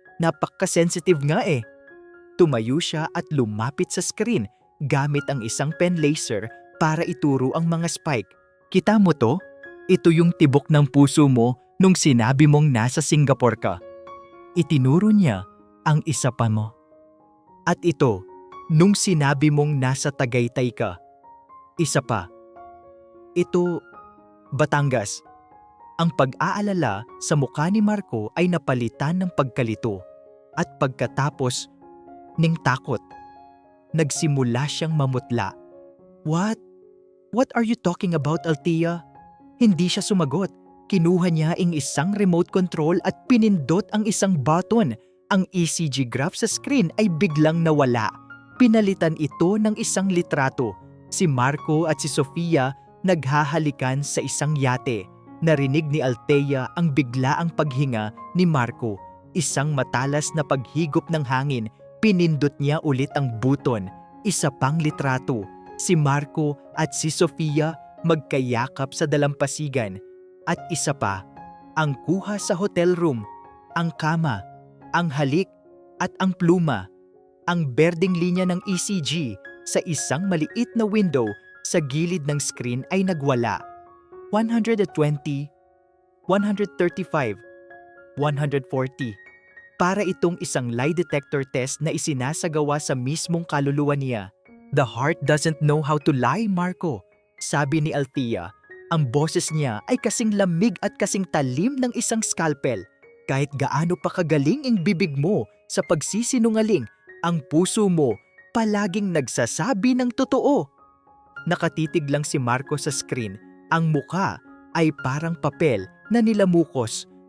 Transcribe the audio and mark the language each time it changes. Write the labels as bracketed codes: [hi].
[tl] Napaka-sensitive nga eh." Tumayo siya at lumapit sa screen gamit ang isang pen laser para ituro ang mga spike. "Kita mo to? Ito yung tibok ng puso mo nung sinabi mong nasa Singapore ka." Itinuro niya ang isa pa mo. "At ito, nung sinabi mong nasa Tagaytay ka." Isa pa. "Ito, Batangas." Ang pag-aalala sa mukha ni Marco ay napalitan ng pagkalito at pagkatapos ng takot. Nagsimula siyang mamutla. [en] "What? What are you talking about, Althea?" [tl] Hindi siya sumagot. Kinuha niya ang isang remote control at pinindot ang isang button. Ang ECG graph sa screen ay biglang nawala. Pinalitan ito ng isang litrato. Si Marco at si Sofia naghahalikan sa isang yate. Narinig ni Althea ang biglaang paghinga ni Marco. Isang matalas na paghigop ng hangin. Pinindot niya ulit ang buton. Isa pang litrato. Si Marco at si Sofia magkayakap sa dalampasigan. At isa pa, ang kuha sa hotel room, ang kama, ang halik at ang pluma. Ang berdeng linya ng ECG sa isang maliit na window sa gilid ng screen ay nagwala. 120, 135, 140. Para itong isang lie detector test na isinasagawa sa mismong kaluluwa niya. [en] The heart doesn't know how to lie, Marco. [tl] Sabi ni Althea, ang boses niya ay kasing lamig at kasing talim ng isang scalpel. Kahit gaano pa kagaling ang bibig mo sa pagsisinungaling, ang puso mo palaging nagsasabi ng totoo. Nakatitig lang si Marco sa screen. Ang muka ay parang papel na nilamukos.